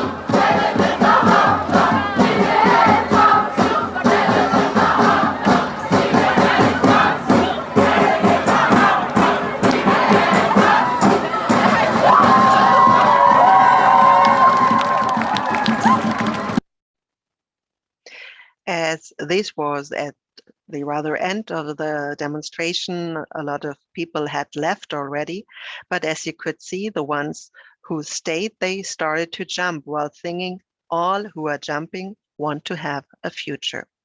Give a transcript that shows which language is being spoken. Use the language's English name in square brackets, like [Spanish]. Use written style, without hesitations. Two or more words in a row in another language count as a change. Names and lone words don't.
[Danish] Alle dem, der hopper, de vil have en fremtid. Alle dem, der hopper, de vil have en fremtid. Alle dem, der hopper, de vil have en fremtid. [English] As this was at the rather end of the demonstration, a lot of people had left already, but as you could see, the ones who stayed, they started to jump while singing, "All who are jumping want to have a future."